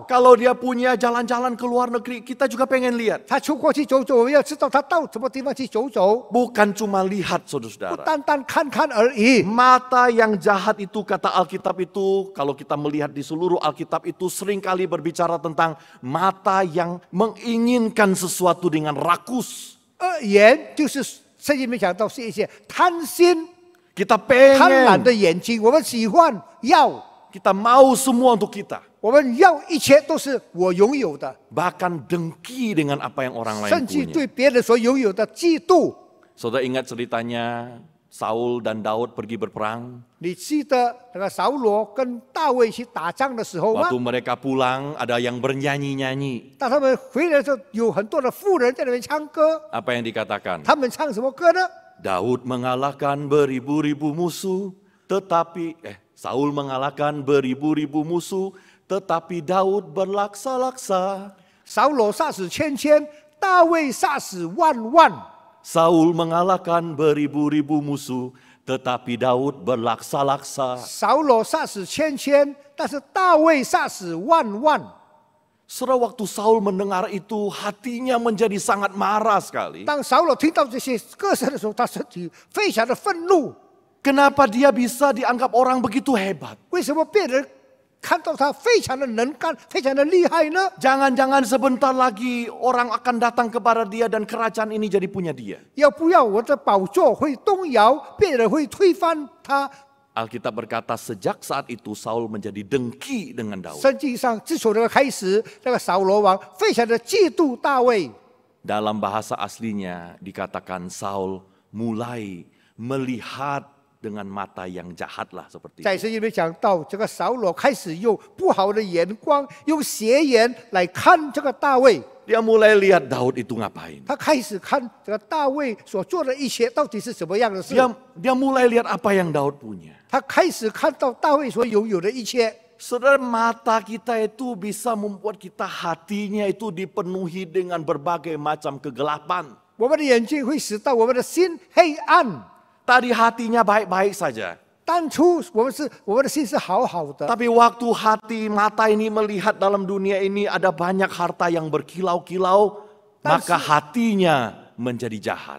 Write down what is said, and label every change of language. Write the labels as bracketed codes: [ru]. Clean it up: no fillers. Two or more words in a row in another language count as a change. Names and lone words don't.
[id] Kalau dia punya jalan-jalan ke luar negeri, kita juga pengen lihat. [zh] 他出国去走走，我们要知道他到什么地方去走走， [id] Bukan cuma lihat [zh] 不 [id] saudara-saudara. [zh] 单单看看而已。 [id] Mata yang jahat itu kata Alkitab itu, kalau kita melihat di seluruh Alkitab itu seringkali berbicara tentang mata yang menginginkan sesuatu dengan rakus. [zh] 眼就是圣经里面讲到是一些贪心、 [id] Kita [zh] 贪婪的 [id] pengen, [zh] 眼睛，我们喜欢要， [id] kita mau semua untuk kita. [zh] 我们要一切都是我拥有的， [id] Bahkan dengki dengan apa yang orang lain [zh] 甚至 [id] punya. [zh] 对别人所拥有的嫉妒。 [id] Saudara ingat ceritanya Saul dan Daud pergi berperang. [zh] 你记得那个扫罗跟大卫去打仗的时候吗？ [id] Waktu mereka pulang ada yang bernyanyi-nyanyi. [zh] 当他们回来的时候，有很多的妇人在那边唱歌， [id] Apa yang dikatakan? [zh] 他们唱什么歌呢？ [id] Daud mengalahkan beribu-ribu musuh, Saul mengalahkan beribu-ribu musuh, tetapi Daud berlaksa-laksa. [zh] 扫罗杀死千千，大卫杀死万万。 [id] Saul mengalahkan beribu-ribu musuh, tetapi Daud berlaksa-laksa. [zh] 扫罗杀死千千，但是大卫杀死万万。 [id] Saudara, waktu Saul mendengar itu, hatinya menjadi sangat marah sekali. [zh] 当扫罗听到这些歌声的时候，他身体非常的愤怒。 [id] Kenapa dia bisa dianggap orang begitu hebat? [zh] 为什么别人看到他非常的能干，非常的厉害呢？ [id] Jangan-jangan sebentar lagi orang akan datang kepada dia dan kerajaan ini jadi punya dia. [zh] 要不要我的宝座会动摇，别人会推翻他？ [id] Alkitab berkata sejak saat itu Saul menjadi dengki dengan Daud. [zh] 圣经上自从那个开始，那个扫罗王非常的嫉妒大卫。 [id] Dalam bahasa aslinya dikatakan Saul mulai melihat dengan mata yang jahat lah seperti [zh] 在 [id] itu. [zh] 圣经里面讲到，这个扫罗开始用不好的眼光，用斜眼来看这个大卫。 [id] dia mulai lihat Daud itu ngapain. [zh] 他开始看这个大卫所做的一切到底是什么样的事。 [id] Dia mulai lihat apa yang Daud punya. [zh] 他开始看到大卫所拥有的一切。 [id] Saudara, mata kita itu bisa membuat kita hatinya itu dipenuhi dengan berbagai macam kegelapan. [zh] 我们的眼睛会使到我们的心黑暗。 [id] Tadi hatinya baik-baik saja. [zh] 当初我们的心是好好的， [id] Tapi waktu hati mata ini melihat dalam dunia ini ada banyak harta yang berkilau-kilau, maka hatinya menjadi jahat.